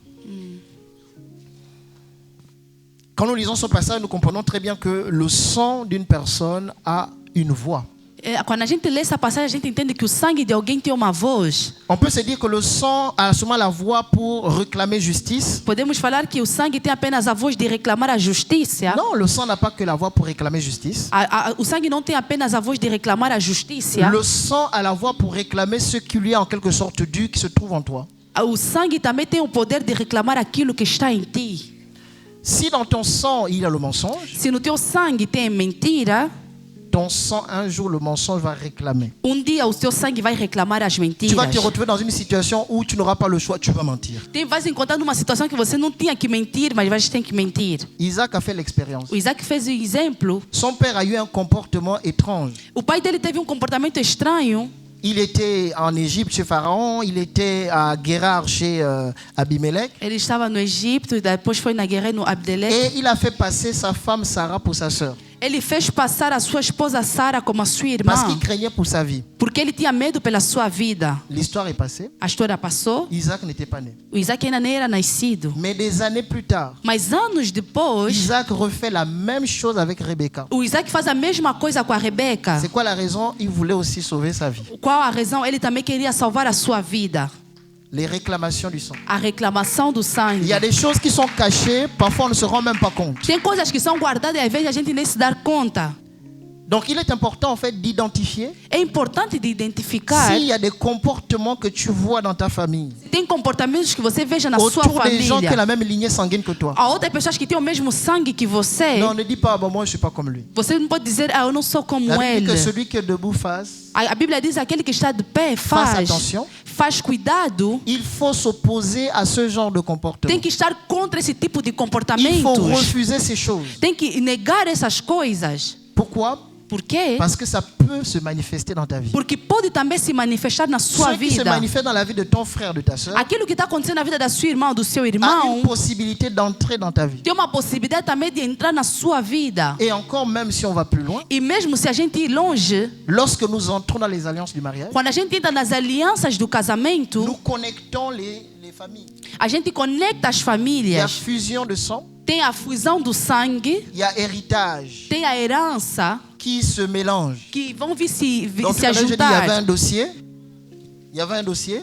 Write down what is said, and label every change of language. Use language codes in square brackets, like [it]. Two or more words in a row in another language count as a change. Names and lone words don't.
[fr] Quand nous lisons ce passage, nous comprenons très bien que le sang d'une personne a une voix. [pt] Quando a gente lê essa passagem, a gente entende que o sangue de alguém tem uma voz. [fr] On peut se dire que le sang a seulement la voix pour réclamer justice. [pt] Podemos falar que o sangue tem apenas a voz de reclamar a justiça. [fr] Non, le sang n'a pas que la voix pour réclamer justice. [pt] O sangue não tem apenas a voz de reclamar a justiça. [fr] Le sang a la voix pour réclamer ce qui lui est en quelque sorte dû, qui se trouve en toi. [pt] O sangue também tem o poder de reclamar aquilo que está em ti. [fr] Si dans ton sang, il y a le mensonge, [pt] Se no teu sangue tem mentira, [fr] ton sang, un jour, le mensonge va réclamer. [pt] dia o teu sangue vai reclamar as [fr] Tu vas [pt] mentiras. [fr] te retrouver dans une situation où tu n'auras pas le choix, tu vas mentir. [pt] Vai se encontrar numa situação que você não tinha que mentir, mas você tem que mentir. [fr] Isaac a fait l'expérience. [pt] O Isaac fez o exemplo. [fr] Son père a eu un comportement étrange. [pt] O pai dele teve comportamento estranho. [fr] Il était en Égypte chez Pharaon, il était à Guérar chez Abimelech. [pt] Ele estava no Egito e depois foi na guerra no Abdelec. [fr] Et il a fait passer sa femme Sarah pour sa sœur. [pt] Ele fez passar a sua esposa Sara como a sua irmã, [fr] Parce qu'il craignait pour sa vie. [pt] porque ele tinha medo pela sua vida. [fr] L'histoire est passée. [pt] A história passou. [fr] Isaac n'était pas né. [pt] O Isaac ainda nem era nascido. [fr] Mais des années plus tard, [pt] Mas anos depois, [fr] Isaac refait la même chose avec Rebecca. [pt] o Isaac faz a mesma coisa com a Rebeca. [fr] C'est quoi la raison? Il voulait aussi sauver sa vie. [pt] Qual a razão? Ele também queria salvar a sua vida. [fr] Les réclamations du sang. [pt] A reclamação do [fr] Il [pt] sangue. [fr] y a des choses qui sont cachées, parfois on ne se rend même pas compte. [pt] Tem coisas que são guardadas e às vezes a gente nem se dá conta. [fr] Donc il est important en fait d'identifier [pt] É importante de identificar. [fr] s'il y a des comportements que tu vois dans ta famille, [pt] Tem comportamentos que você veja na sua [fr] autour des gens qui ont [pt] família. [fr] la même lignée sanguine que toi. [pt] Há outras pessoas que têm o mesmo sangue que você. [fr] Non, ne dis pas, bah, moi je suis pas comme lui. [pt] Você não pode dizer, eu não sou como [fr] La Bible dit [pt] ele. [fr] que celui qui est debout face, [pt] A Bíblia diz aquele que está de pé [fr] fasse attention. [pt] faz cuidado. [fr] Il faut s'opposer à ce genre de comportement. [pt] Tem que estar contra esse tipo de [fr] Il faut [pt] comportamentos. [fr] refuser ces choses. [pt] Tem que negar essas coisas. [fr] Pourquoi? [pt] Por quê? [fr] Parce que ça peut se manifester dans ta vie. [pt] Porque pode também se manifestar na sua [fr] Ce qui se [pt] vida. [fr] manifeste dans la vie de ton frère, de ta soeur, [pt] Aquilo que está acontecendo na vida da sua irmã ou do seu [fr] a [pt] irmão [fr] une possibilité d'entrer dans ta vie. [pt] tem uma possibilidade também de entrar na sua vida. [fr] Et encore, même si on va plus loin, [pt] E mesmo se a gente ir longe, [fr] lorsque nous entrons dans les alliances du mariage, [pt] quando a gente entra nas alianças do casamento, [fr] nous connectons les familles. [pt] a gente conecta as [fr] Il y a [pt] famílias. [fr] fusion de sang, [pt] Tem a fusão do sangue, [fr] il y a héritage [pt] tem a herança, [fr] qui se mélange. [pt] que vão vir se [fr] Donc, tout à l'heure, je dis, il y avait un [pt] ajuntar. [fr] dossier. Il y avait un dossier.